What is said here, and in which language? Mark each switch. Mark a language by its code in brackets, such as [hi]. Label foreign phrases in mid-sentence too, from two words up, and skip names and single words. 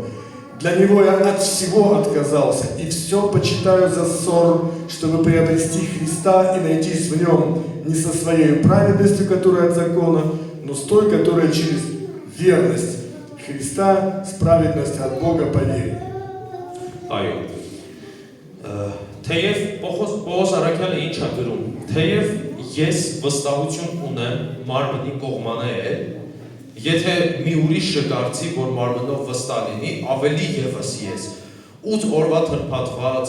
[ru] Для Него я от всего отказался, и все почитаю за ссор, чтобы приобрести Христа и найтись в Нем не со своей праведностью, которая от закона, но с той, которая через верность Христа, с праведностью от Бога по вере. [hy] Այո։ Թեև Պողոս Արաքյալը ինչ է գրում, թեև ես վստահություն ունեմ մարմնի կողմանը է, եթե մի ուրիշ կկարծի, որ մարմնով վստահ լինի, ավելի եւս ես 8 օրվա թրփատված